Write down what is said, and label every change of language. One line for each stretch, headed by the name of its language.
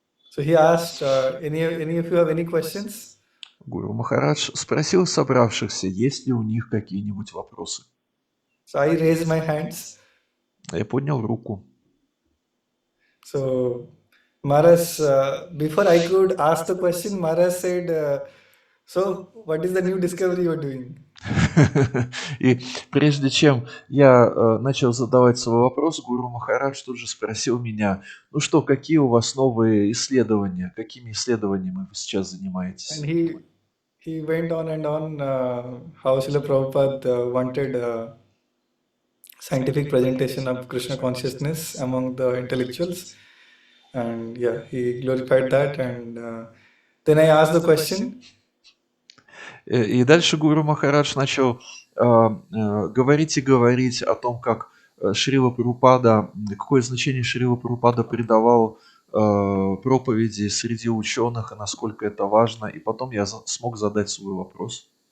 English: So he asked, any of you have any questions?
Russian: Гуру Махарадж спросил собравшихся, есть ли у них какие-нибудь вопросы.
English: So I raised my hands.
Russian: Я поднял руку.
English: So Maharaj, before I could ask the question, Maharaj said, so what is the new discovery you are doing?
Russian: И прежде чем я начал задавать свой вопрос, Гуру Махарадж тут же спросил меня, ну что, какие у вас новые исследования, какими исследованиями вы сейчас занимаетесь?
English: And he went on and on how Srila Prabhupada wanted scientific presentation of Krishna consciousness among the intellectuals. And yeah, he glorified that. And then I asked the question.
Russian: И дальше Гуру Махарадж начал говорить и говорить о том, как Шрила Прабхупада, какое значение Шрила Прабхупада придавал проповеди среди ученых, и насколько это важно. И потом я смог задать свой вопрос.